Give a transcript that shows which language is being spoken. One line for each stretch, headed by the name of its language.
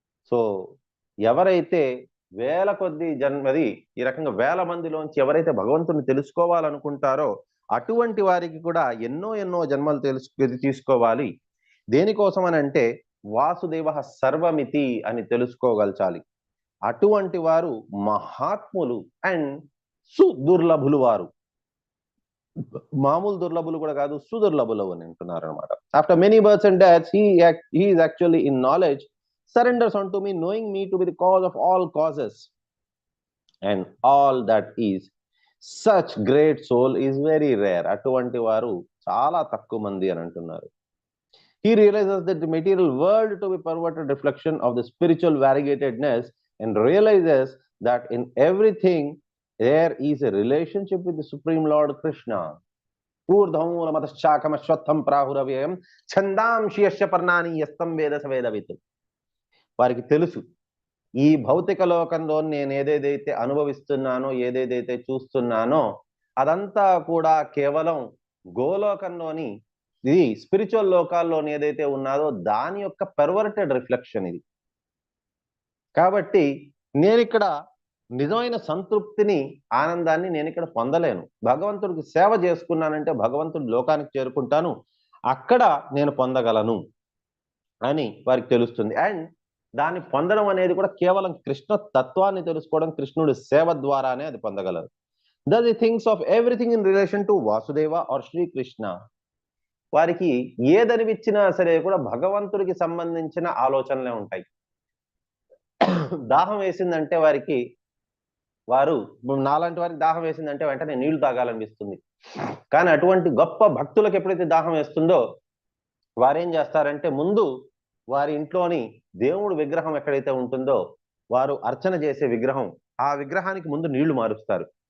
Telugu: So ఎవరైతే వేల కొద్ది జన్మది ఈ రకంగా వేల మందిలోంచి ఎవరైతే భగవంతుని తెలుసుకోవాలనుకుంటారో అటువంటి వారికి కూడా ఎన్నో జన్మలు తీసుకోవాలి. దేనికోసం అని అంటే వాసుదేవ సర్వమితి అని తెలుసుకోగలచాలి. అటువంటి వారు మహాత్ములు అండ్ సుదుర్లభులు. వారు మామూలు దుర్లభులు కూడా కాదు, సుదుర్లభులు అని అంటున్నారు అనమాట.
English: After many births and deaths he is actually in knowledge surrenders unto me, knowing me to be the cause of all causes and all that is. Such great soul is very rare.
Telugu: అటువంటి వారు చాలా తక్కువ మంది అని అంటున్నారు.
English: He realizes that the material world to be perverted reflection of the spiritual variegatedness and realizes that in everything there is a relationship with the Supreme Lord Krishna.
Sanskrit: ఊర్ధమూలమతశ్చాకమశ్వత్థం ప్రాహురవ్యయం ఛందాంశి యస్య పర్ణాని యస్తం వేద సవేదవిత్.
Telugu: వారికి తెలుసు ఈ భౌతిక లోకంలో నేను ఏదేదైతే అనుభవిస్తున్నానో, ఏదేదైతే చూస్తున్నానో అదంతా కూడా కేవలం గోలోకంలోని ఇది స్పిరిచువల్ లోకాల్లోని ఏదైతే ఉన్నదో దాని యొక్క పెర్వర్టెడ్ రిఫ్లెక్షన్ ఇది. కాబట్టి నేను ఇక్కడ నిజమైన సంతృప్తిని, ఆనందాన్ని నేను ఇక్కడ పొందలేను. భగవంతుడికి సేవ చేసుకున్నానంటే భగవంతుడి లోకానికి చేరుకుంటాను, అక్కడ నేను పొందగలను అని వారికి తెలుస్తుంది. అండ్ దాన్ని పొందడం అనేది కూడా కేవలం కృష్ణ తత్వాన్ని తెలుసుకోవడం, కృష్ణుడి సేవ ద్వారానే అది పొందగలరు.
English: Thus he thinks of everything in relation to Vasudeva or Shri Krishna.
Telugu: వారికి ఏదనిపించినా సరే కూడా భగవంతుడికి సంబంధించిన ఆలోచనలే ఉంటాయి. దాహం వేసిందంటే వారు నాలాంటి వారికి దాహం వేసిందంటే వెంటనే నీళ్లు తాగాలనిపిస్తుంది. కానీ అటువంటి గొప్ప భక్తులకు ఎప్పుడైతే దాహం వేస్తుందో వారేం చేస్తారంటే ముందు వారి ఇంట్లోని దేవుడు విగ్రహం ఎక్కడైతే ఉంటుందో వారు అర్చన చేసే విగ్రహం, ఆ విగ్రహానికి ముందు నీళ్లు మారుస్తారు.